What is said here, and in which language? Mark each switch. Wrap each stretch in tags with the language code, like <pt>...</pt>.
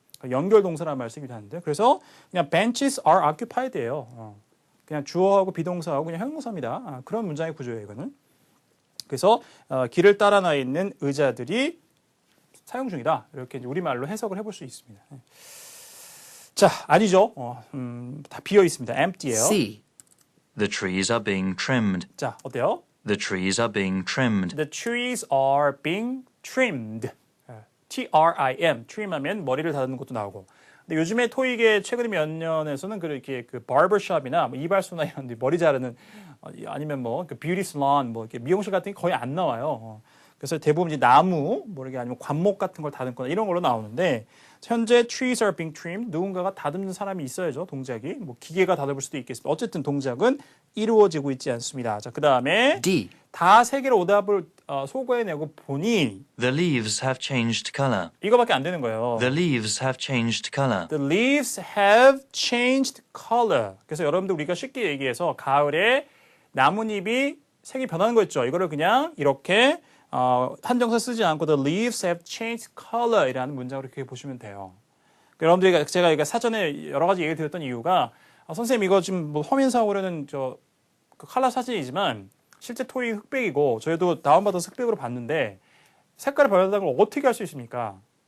<ko>연결 동사라는 말 쓰기도 하는데 그래서 그냥</ko> <en>benches are occupied</en> <ko>예요. 그냥 주어하고 비동사하고 그냥 형용사입니다. 그런 문장의 구조예요. 이거는. 그래서 길을 따라 나 있는 의자들이 사용 중이다. 이렇게 이제 우리말로 해석을 해볼 수 있습니다. 자, 아니죠. 다 비어 있습니다. empty예요.</ko> <en>C. The trees are being trimmed. 자, 어때요? The trees are being trimmed. The trees are being trimmed. T-R-I-M.</en> <ko>trim하면 머리를 다듬는 것도 나오고. 근데 요즘에 토익의 최근 몇 년에서는 그렇게 그 바버숍이나 뭐 이발소나 이런 데 머리 자르는 아니면 뭐 그 뷰티 살론 뭐 이렇게 미용실 같은 게 거의 안 나와요. 그래서 대부분 이제 나무 뭐 이렇게 아니면 관목 같은 걸 다듬거나 이런 걸로 나오는데 현재</ko> <en>trees are being trimmed.</en> <ko>누군가가 다듬는 사람이 있어야죠. 동작이. 뭐 기계가 다듬을 수도 있겠습니다. 어쨌든 동작은 이루어지고 있지 않습니다. 자, 그다음에</ko> <en>D.</en> <ko>다 세 개의 오답을 소거해내고 보니</ko> <en>The leaves have changed color.</en> <ko>이거밖에 안 되는 거예요.</ko> <en>The leaves have changed color. The leaves have changed color.</en> <ko>그래서 여러분들 우리가 쉽게 얘기해서 가을에 나뭇잎이 색이 변하는 거 있죠. 이거를 그냥 이렇게 한정사 쓰지 않고</ko> <en>the leaves have changed color</en> <ko>이라는 문장으로 이렇게 보시면 돼요. 여러분들이 제가 사전에 여러 가지 얘기 드렸던 이유가 선생님 이거 지금 뭐 화면상으로는 그 컬러 사진이지만 실제 토익 흑백이고 저희도 다운받아서 흑백으로 봤는데 색깔이 변한다는 걸 어떻게 할 수 있습니까?</ko>